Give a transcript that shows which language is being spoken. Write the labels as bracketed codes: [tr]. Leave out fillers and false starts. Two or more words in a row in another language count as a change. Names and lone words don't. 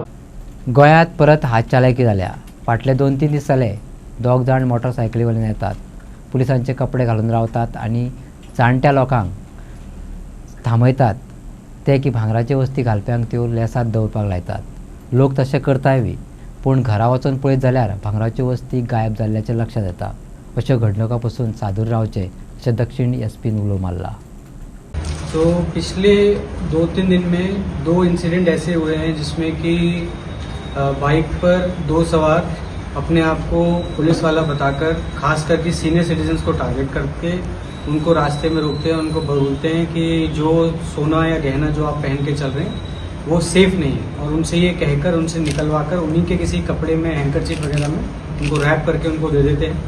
[kok] गोंयांत परत हातचालाकी जाल्या. फाटले 2-3 दीस जाले दोग जाण मोटरसायकली वयल्यान येतात, पुलिसांचे कपडे घालून रावतात आनी जाणट्या लोकांक थांबयतात ते की भांगराचे वस्ती घालप्यांक त्यो लेसात दवरपाक लायतात. लोक तशें करताय बी, पूण घरा वचून पळयत जाल्यार भांगराच्यो वस्ती गायब जाल्ल्याचें लक्षात येता. अशा घडणुका पासून सादूर रावचे अशें दक्षिण एसपीन उलो मारला. [hi] तो पिछले 2-3 दिन में 2 इंसिडेंट ऐसे हुए हैं जिसमें कि बाइक पर 2 सवार अपने आप को पुलिस वाला बताकर खास करके [en] senior citizens [hi] को टारगेट करके उनको रास्ते में रोकते हैं, उनको बोलते हैं कि जो सोना या गहना जो आप पहन के चल रहे हैं वो सेफ नहीं है, और उनसे ये कहकर उनसे निकलवा कर उन्हीं के किसी कपड़े में हैंकरचीफ वगैरह में उनको रैप करके उनको दे देते हैं.